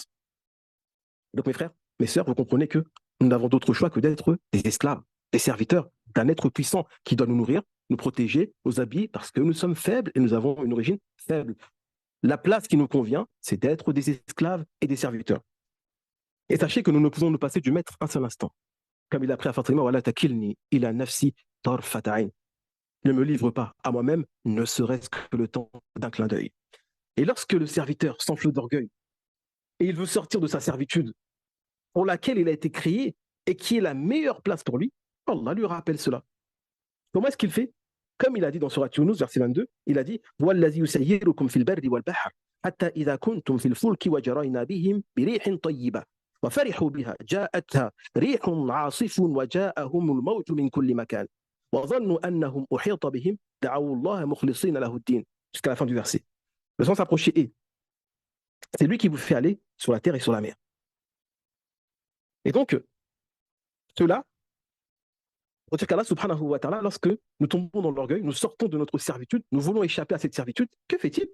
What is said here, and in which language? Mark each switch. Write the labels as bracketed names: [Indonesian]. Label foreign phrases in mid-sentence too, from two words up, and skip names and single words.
[French] Donc mes frères, mes sœurs, vous comprenez que nous n'avons d'autre choix que d'être des esclaves, des serviteurs d'un être puissant qui doit nous nourrir, nous protéger, nous habiller, parce que nous sommes faibles et nous avons une origine faible. La place qui nous convient, c'est d'être des esclaves et des serviteurs. Et sachez que nous ne pouvons nous passer du maître un seul instant. Comme il a appris à Fatima, voilà [Arabic] تكلني إلى نفسي طرفة عين. [French] Ne me livre pas à moi-même, ne serait-ce que le temps d'un clin d'œil. Et lorsque le serviteur s'enfle d'orgueil et il veut sortir de sa servitude pour laquelle il a été créé et qui est la meilleure place pour lui, Allah lui rappelle cela. Comment est-ce qu'il fait? Comme il a dit dans Surat Yunus, verset 22, il a dit [Arabic] وَالَّذِي يُسَيِّرُكُمْ فِي الْبَرِّ وَالْبَحْرِ حتى إذا كنتم في الفلك وجرينا بهم بريح طيبة وفرحوا بها جاءتها ريح عاصف وجاءهم الموت من كل مكان وظنوا أنهم أحيط بهم دعوا الله مخلصين له الدين [French] jusqu'à la fin du verset. Le sens approché est c'est lui qui vous fait aller sur la terre et sur la mer. Et donc, cela, pour dire qu'Allah [Arabic] سبحانه وتعالى, [French] lorsque nous tombons dans l'orgueil, nous sortons de notre servitude, nous voulons échapper à cette servitude, que fait-il?